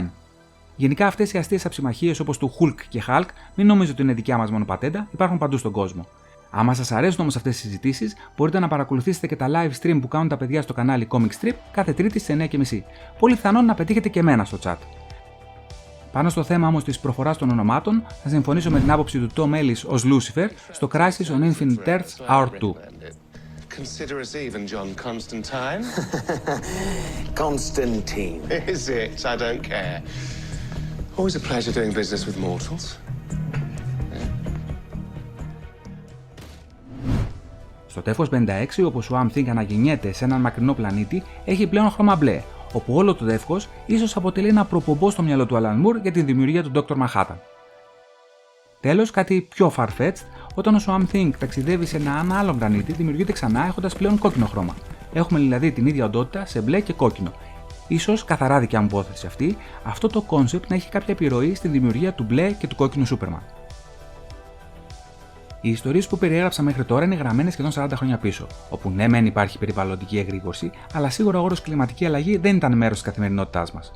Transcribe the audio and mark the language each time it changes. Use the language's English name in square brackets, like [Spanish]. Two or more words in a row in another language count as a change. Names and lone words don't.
[Greek] Γενικά αυτές οι αστείες αψιμαχίες όπως του Hulk και Hulk, μην νομίζετε ότι είναι δικιά μας μόνο πατέντα, υπάρχουν παντού στον κόσμο. Άμα σας αρέσουν όμως αυτές τις συζητήσεις, μπορείτε να παρακολουθήσετε και τα [English] live stream [Greek] που κάνουν τα παιδιά στο κανάλι Comic Strip κάθε Τρίτη στις 9:30. Πολύ πιθανόν να πετύχετε και εμένα στο chat. Πάνω στο θέμα όμως της προφοράς των ονομάτων, θα συμφωνήσω με την άποψη του Tom Ellis ως Lucifer στο Crisis on Infinite Earths Hour 2. [English] Consider us even, John Constantine. Constantine. Is it? I don't care. Always a pleasure doing business with mortals. [Greek] Στο τεύχος 56, όπου ο Swamp Thing αναγεννιέται σε έναν μακρινό πλανήτη, έχει πλέον χρώμα μπλε, όπου όλο το τεύχος ίσως αποτελεί ένα προπομπό στο μυαλό του Alan Moore για τη δημιουργία του Dr. Manhattan. Τέλος, κάτι πιο far-fetched, όταν ο Swamp Thing ταξιδεύει σε έναν άλλο πλανήτη, δημιουργείται ξανά έχοντας πλέον κόκκινο χρώμα. Έχουμε δηλαδή την ίδια οντότητα σε μπλε και κόκκινο. Ίσως, καθαρά δικιά μου υπόθεση αυτή, αυτό το concept να έχει κάποια επιρροή στη δημιουργία του μπλε και του κόκκινου Superman. Οι ιστορίες που περιέγραψα μέχρι τώρα είναι γραμμένες σχεδόν 40 χρόνια πίσω, όπου ναι, μεν υπάρχει περιβαλλοντική εγρήγορση, αλλά σίγουρα ο όρος κλιματική αλλαγή δεν ήταν μέρος της καθημερινότητάς μας.